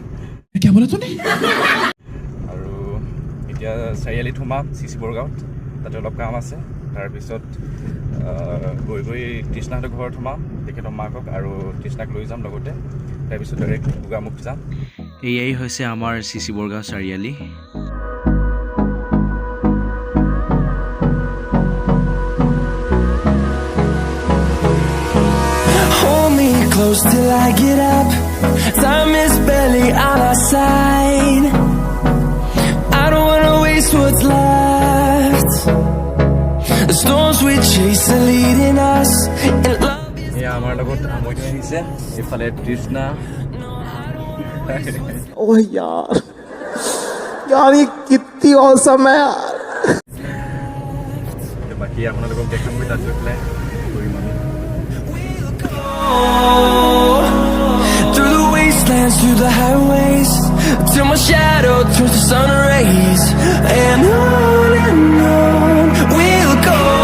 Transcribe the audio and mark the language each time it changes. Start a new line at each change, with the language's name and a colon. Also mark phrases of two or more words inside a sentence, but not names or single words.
Assamese: আৰু এতিয়া চাৰিআলিত সোমাম চিচি বৰগাঁৱত তাতে অলপ কাম আছে তাৰপিছত গৈ গৈ তৃষ্ণাহঁতৰ ঘৰত সোমাম তেখেতৰ মাকক আৰু তৃষ্ণাক লৈ যাম লগতে তাৰপিছত ডাইৰেক্ট গোগামুখ যাম এয়াই হৈছে আমাৰ চিচি বৰগাঁও চাৰিআলি
English: Close till I get up. Time is barely on our side. I don't wanna waste what's left. The storms we chase are leading us. And love is
Assamese: আমাৰ লগত আমৈতে আহিছে এফালে তৃষ্ণা
Hindi: ओह यार ये कितनी औसम है यार
Assamese: বাকি আপোনালোকক দেখাম গৈ তাত গৈ পেলাই কৰিম আমি
English: through the wastelands, through the highways, till my shadow turns to sun rays. And on we'll go.